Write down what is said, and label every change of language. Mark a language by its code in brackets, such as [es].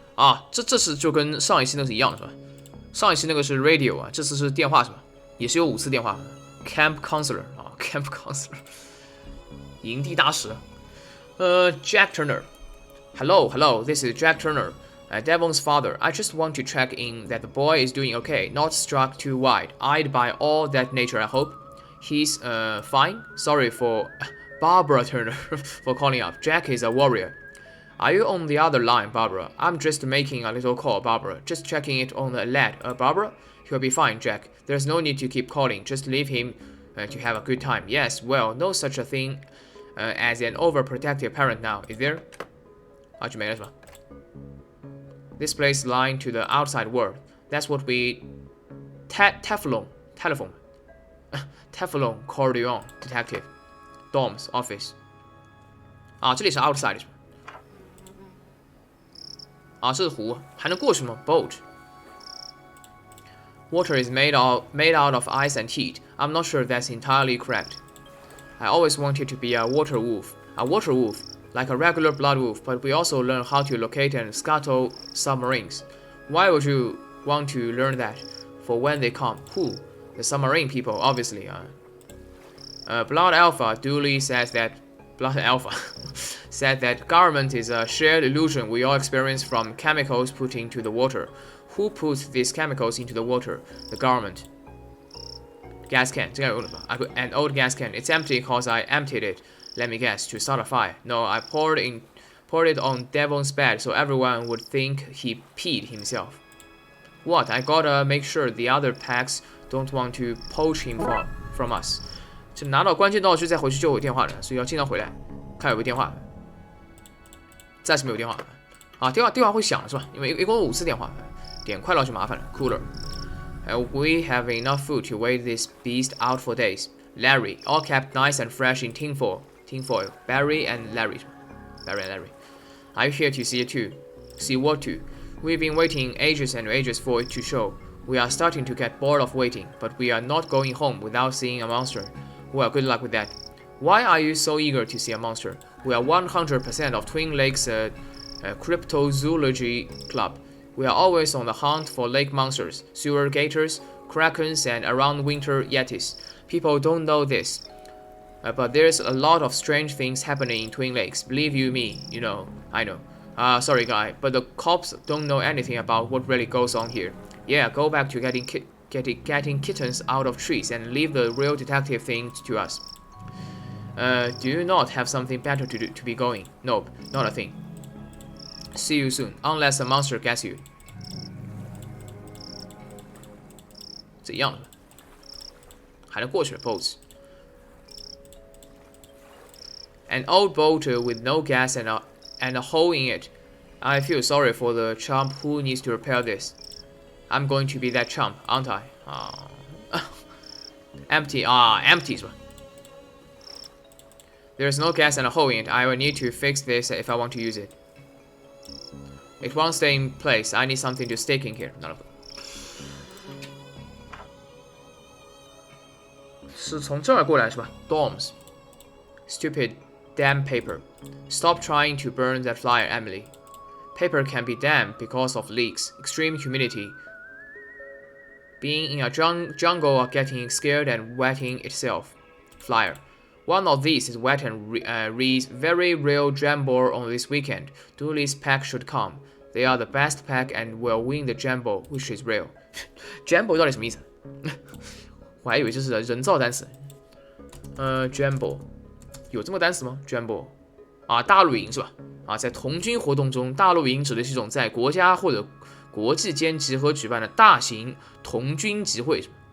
[zh] 啊，这是就跟上一期那个是一样的是吧？上一期那个是 radio 啊，这次是电话是吧？也是有5次电话。 Camp counselor 啊 ，Camp counselor， 营地大使。 [en] Jack Turner. Hello, this is Jack Turner, Devon's father. I just want to check in that the boy is doing okay, not struck too wide-eyed by all that nature, I hope. He's fine. Sorry for Barbara Turner for calling up. Jack is a warrior. Are you on the other line, Barbara? I'm just making a little call, Barbara. Just checking it on the lad. Barbara? He'll be fine, Jack. There's no need to keep calling. Just leave him to have a good time. Yes, well, no such a thing as an overprotective parent now, is there? [zh] 啊，就没了是吧？ [en] This place lying to the outside world. That's what we telephone Corleone Detective Dom's office. [zh] 啊，这里是 outside 是吧？啊，这是湖，还能过去吗 ？Boat. [en] Water is made out of ice and heat. I'm not sure that's entirely correct. I always wanted to be a water wolf, like a regular blood wolf, but we also learn how to locate and scuttle submarines. Why would you want to learn that? For when they come. Who? The submarine people, obviously. Blood Alpha duly says that Blood Alpha said that government is a shared illusion we all experience from chemicals put into the water. Who puts these chemicals into the water? The government. Gas can. An old gas can. It's empty because I emptied it. Let me guess. To start a fire. No, I poured it on Devon's bed so everyone would think he peed himself. What? I gotta make sure the other packs don't want to poach him from us. [zh] 就拿到关键道具再回去就有电话了，所以要经常回来看有没有电话。暂时没有电话啊，电话会响是吧？因为一共有5次电话，点快乐就麻烦了。 [en] Cooler. We have enough food to wait this beast out for days. Larry, all kept nice and fresh in tinfoil. Barry and Larry. Are you here to see it too? See what too? We've been waiting ages and ages for it to show. We are starting to get bored of waiting, but we are not going home without seeing a monster. Well, good luck with that. Why are you so eager to see a monster? We are 100% of Twin Lakes Cryptozoology Club. We are always on the hunt for lake monsters, sewer gators, krakens, and around winter yetis. People don't know this, but there's a lot of strange things happening in Twin Lakes. Believe you me, you know, I know. Sorry guy, but the cops don't know anything about what really goes on here. Yeah, go back to getting kittens out of trees and leave the real detective thing to us. Do you not have something better to do to be going? Nope, not a thing. See you soon, unless a monster gets you. [zh] 这样的，还能过去了 boats. [en] An old boat with no gas and a hole in it. I feel sorry for the chump who needs to repair this. I'm going to be that chump, aren't I? Empty. Empty [zh] 是吧？ [en] There's no gas and a hole in it. I will need to fix this if I want to use it. It won't stay in place. I need something to stick in here. [zh] 是从这儿过来是吧 ？Dorms. [en] Stupid damn paper. Stop trying to burn that flyer, Emily. Paper can be damp because of leaks, extreme humidity, being in a jungle or getting scared and wetting itself. Flyer. One of these is wet and reads very real Jambo on this weekend. Dooley's pack should come. They are the best pack and will win the Jambo, which is real. [zh] Jambo 到底什么意思？我还以为这是人造单词。 Jambo 有这么单词吗 ？Jambo 啊，大露营是吧？啊，在童军活动中，大露营指的是一种在国家或者国际间集合举办的大型童军集会。